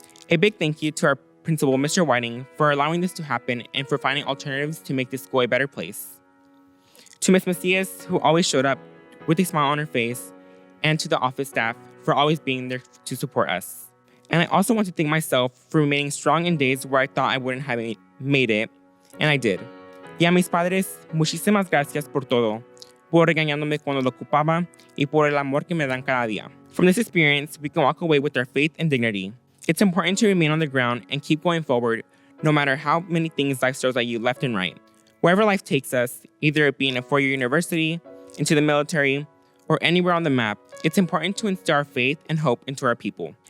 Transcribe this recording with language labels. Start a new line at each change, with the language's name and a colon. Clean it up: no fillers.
English: A big thank you to our principal, Mr. Whiting, for allowing this to happen and for finding alternatives to make this school a better place. To Ms. Macias, who always showed up with a smile on her face, and to the office staff for always being there to support us. And I also want to thank myself for remaining strong in days where I thought I wouldn't have made it, and I did.
Spanish: Y a mis padres, muchísimas gracias por todo, por regañándome cuando lo ocupaba y por el amor que me dan cada día.
English: From this experience, we can walk away with our faith and dignity. It's important to remain on the ground and keep going forward, no matter how many things life throws at you left and right. Wherever life takes us, either it being a four-year university, into the military, or anywhere on the map, it's important to instill our faith and hope into our people.